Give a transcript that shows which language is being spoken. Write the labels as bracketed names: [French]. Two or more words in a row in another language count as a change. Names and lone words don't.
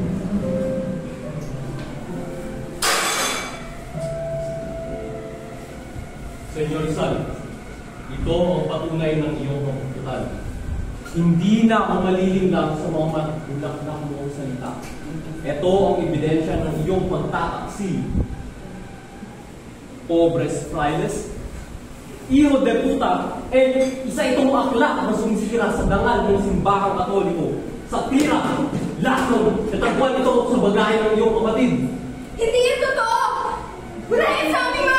[Filipino] Senyor Rizal, ito ang patunay ng iyong kaputuhan. Hindi na ako malilinlang sa mga matulaklak mong salita. Ito ang ebidensya ng iyong pagtataksil. [Spanish] Pobres frailes, hijo de puta, [Filipino] isa itong akla na sumisira sa dangal ng simbahang katoliko. Sa tira, lason, natagpuan ito sa bagahe ng iyong kapatid. Hindi yan totoo! Wala yan sa